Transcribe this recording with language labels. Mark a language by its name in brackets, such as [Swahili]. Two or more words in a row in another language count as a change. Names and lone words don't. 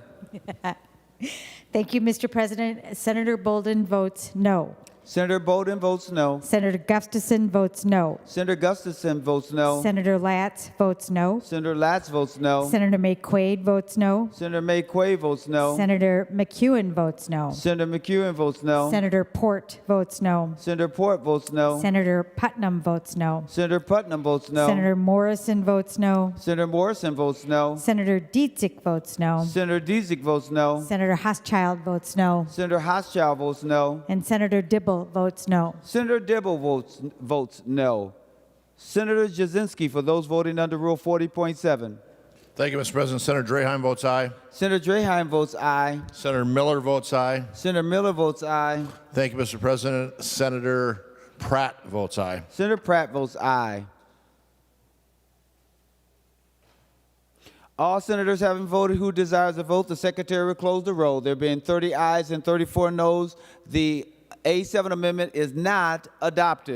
[English] Thank you, Mr. President. Senator Bolden votes no. Senator Bolden votes no. Senator Gustafson votes no. Senator Gustafson votes no. Senator Latz votes no. Senator Latz votes no. Senator McQuaid votes no. Senator McQuaid votes no. Senator McEwen votes no. Senator McEwen votes no. Senator Port votes no. Senator Port votes no. Senator Putnam votes no. Senator Putnam votes no. Senator Morrison votes no. Senator Morrison votes no. Senator Dietzick votes no. Senator Dietzick votes no. Senator Hochschild votes no. Senator Hochschild votes no. And Senator Dibble votes no. Senator Dibble votes no. Senator Jasinski, for those voting under Rule 40.7. Thank you, Mr. President. Senator Draheim votes aye. Senator Draheim votes aye. Senator Miller votes aye. Senator Miller votes aye. Thank you, Mr. President. Senator Pratt votes aye. Senator Pratt votes aye. All senators having voted who desires to vote, the secretary will close the roll. There being 30 ayes and 34 noes, the A7 amendment is not adopted.